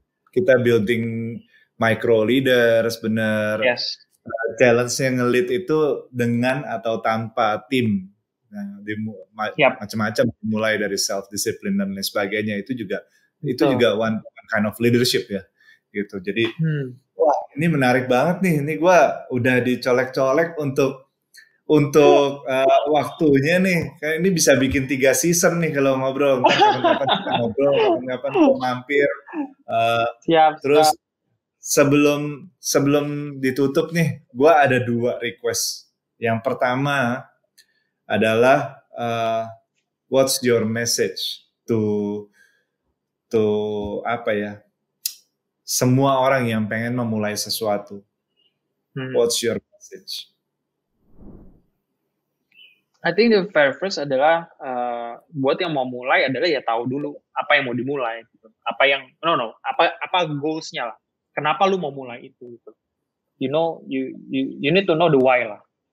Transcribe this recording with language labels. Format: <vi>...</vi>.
<id>Kita</id> <en>building micro leaders</en> <id>bener.</id> <en>Yes.</en> <id>Challenge-nya nge-lead itu dengan atau tanpa tim. Nah, macam-macam, mulai dari self-discipline dan lain sebagainya, itu juga</id> <en>one kind of leadership</en> <id>ya gitu. Jadi wah ini menarik banget nih, ini gue udah dicolek-colek untuk untuk waktunya nih, kayak ini bisa bikin 3 season nih kalau ngobrol. Ntar kapan-kapan kita ngobrol, kapan-kapan kita mampir. Uh, Siap, terus siap. sebelum sebelum ditutup nih, gue ada 2 request.</id> <en>Yang pertama adalah what's your message to</en> <id>apa ya? Semua orang yang pengen memulai sesuatu.</id> <en>What's your message? I think the very first</en> <id>adalah buat yang mau mulai adalah ya tahu dulu apa yang mau dimulai. Gitu. Apa yang apa goalsnya lah. Kenapa lu mau mulai itu? Gitu.</id> <en>You know, you need to know the why lah.</en>